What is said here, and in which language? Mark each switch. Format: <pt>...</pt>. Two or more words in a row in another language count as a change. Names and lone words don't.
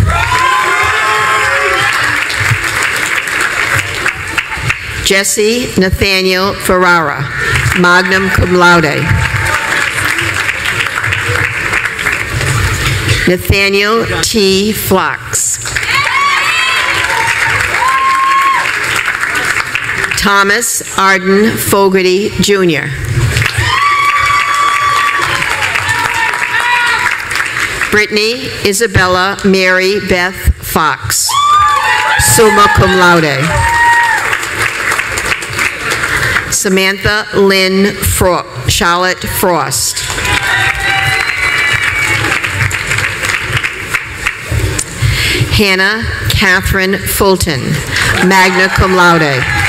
<en>Jesse Nathaniel Ferrara,</en> <la>magna cum laude.</la> <en>Nathaniel T. Flox. Thomas Arden Fogarty, Jr. Brittany Isabella Mary Beth Fox,</en> <la>summa cum laude.</la> <en>Samantha Lynn Charlotte Frost. Hannah Catherine Fulton,</en> <la>magna cum laude.</la>